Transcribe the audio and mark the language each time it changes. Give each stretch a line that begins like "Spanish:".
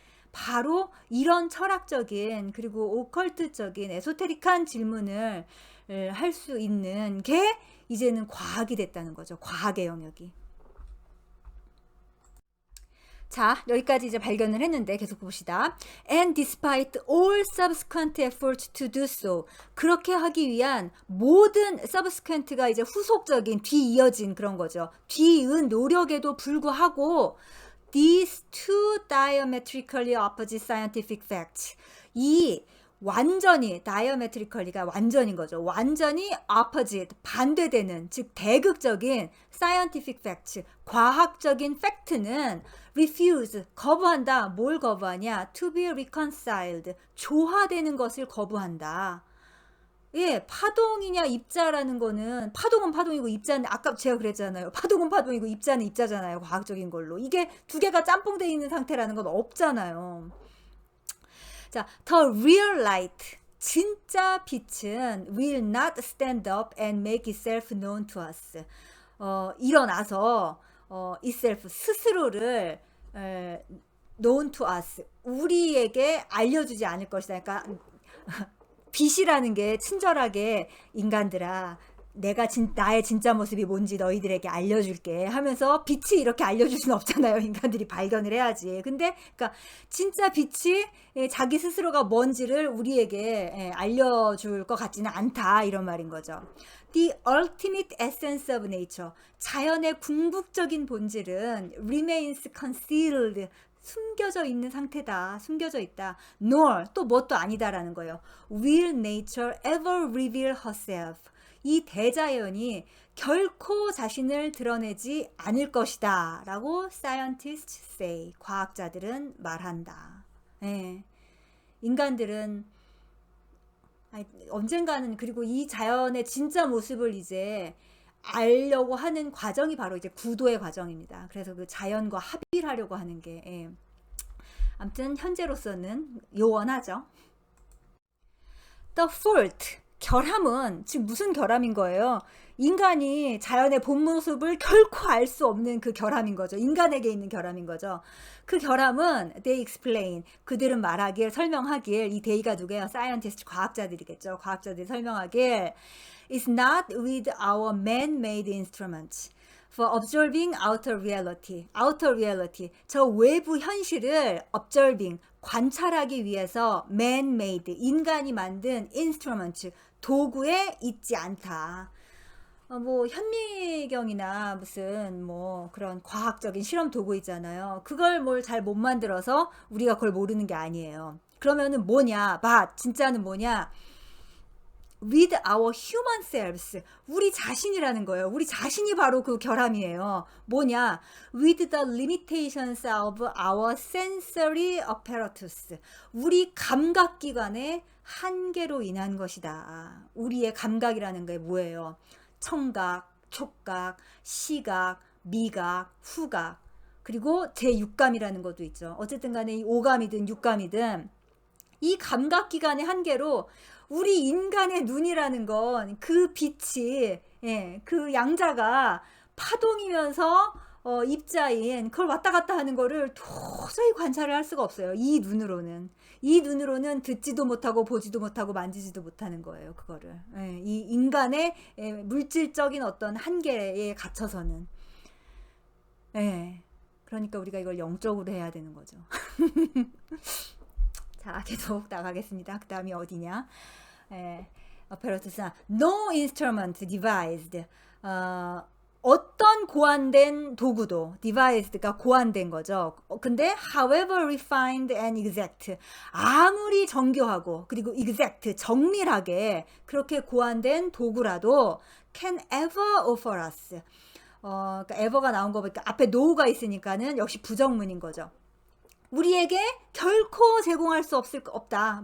Korean: 바로 이런 철학적인 그리고 오컬트적인 에소테릭한 질문을 할 수 있는 게 이제는 과학이 됐다는 거죠. 과학의 영역이. 자, 여기까지 이제 발견을 했는데 계속 봅시다.
English: And despite all subsequent efforts to do so.
Korean: 그렇게 하기 위한 모든 subsequent가 이제 후속적인 뒤이어진 그런 거죠. 뒤이은 노력에도 불구하고
English: these two diametrically opposite scientific facts.
Korean: 이 완전히 diametrically가 완전인 거죠. 완전히
English: opposite
Korean: 반대되는 즉 대극적인
English: scientific facts
Korean: 과학적인 팩트는
English: refuse
Korean: 거부한다. 뭘 거부하냐?
English: to be reconciled
Korean: 조화되는 것을 거부한다. 예, 파동이냐 입자라는 거는 파동은 파동이고 입자는 아까 제가 그랬잖아요. 파동은 파동이고 입자는 입자잖아요. 과학적인 걸로. 이게 두 개가 짬뽕되어 있는 상태라는 건 없잖아요.
English: 자, the real light,
Korean: 진짜 빛은
English: will not stand up and make itself known to us.
Korean: 일어나서
English: itself,
Korean: 스스로를
English: known to us,
Korean: 우리에게 알려주지 않을 것이다. 그러니까 빛이라는 게 친절하게 인간들아 나의 진짜 모습이 뭔지 너희들에게 알려줄게 하면서 빛이 이렇게 알려줄 수는 없잖아요. 인간들이 발견을 해야지. 근데 그러니까 진짜 빛이 자기 스스로가 뭔지를 우리에게 알려줄 것 같지는 않다 이런 말인 거죠.
English: The ultimate essence of nature.
Korean: 자연의 궁극적인 본질은
English: remains concealed.
Korean: 숨겨져 있는 상태다. 숨겨져 있다. nor 또 뭣도 아니다라는 거예요.
English: Will nature ever reveal herself.
Korean: 이 대자연이 결코 자신을 드러내지 않을 것이다 라고
English: scientists say.
Korean: 과학자들은 말한다. 예. 인간들은 언젠가는 그리고 이 자연의 진짜 모습을 이제 알려고 하는 과정이 바로 이제 구도의 과정입니다. 그래서 그 자연과 합의를 하려고 하는 게 아무튼 현재로서는 요원하죠.
English: The fault
Korean: 결함은 지금 무슨 결함인 거예요? 인간이 자연의 본 모습을 결코 알 수 없는 그 결함인 거죠. 인간에게 있는 결함인 거죠. 그 결함은
English: they explain
Korean: 그들은 말하길 설명하길 이 they가 누구예요? scientist 과학자들이겠죠. 과학자들이 설명하길
English: is not with our man-made instruments for observing outer reality. outer reality
Korean: 저 외부 현실을
English: observing
Korean: 관찰하기 위해서
English: man-made
Korean: 인간이 만든
English: instruments
Korean: 도구에 있지 않다. 뭐 현미경이나 무슨 뭐 그런 과학적인 실험 도구 있잖아요. 그걸 뭘 잘 못 만들어서 우리가 그걸 모르는 게 아니에요. 그러면은 뭐냐? 진짜는 뭐냐?
English: with our human selves.
Korean: 우리 자신이라는 거예요. 우리 자신이 바로 그 결함이에요. 뭐냐?
English: with the limitations of our sensory apparatus.
Korean: 우리 감각기관의 한계로 인한 것이다. 우리의 감각이라는 게 뭐예요? 청각, 촉각, 시각, 미각, 후각, 그리고 제6감이라는 것도 있죠. 어쨌든 간에 이 오감이든 육감이든 이 감각기관의 한계로 우리 인간의 눈이라는 건 그 빛이, 그 양자가 파동이면서 입자인 그걸 왔다 갔다 하는 거를 도저히 관찰을 할 수가 없어요. 이 눈으로는 듣지도 못하고 보지도 못하고 만지지도 못하는 거예요. 그거를. 이 인간의 물질적인 어떤 한계에 갇혀서는. 그러니까 우리가 이걸 영적으로 해야 되는 거죠. 자, 계속 나가겠습니다. 그 다음이 어디냐?
English: apparatus, no instrument devised.
Korean: 어떤 고안된 도구도, devised가 고안된 거죠. 근데
English: however refined and exact,
Korean: 아무리 정교하고 그리고
English: exact,
Korean: 정밀하게 그렇게 고안된 도구라도
English: can ever offer us.
Korean: 그러니까 ever가 나온 거 보니까 앞에 no가 있으니까는 역시 부정문인 거죠. 우리에게 결코 제공할 수 없다.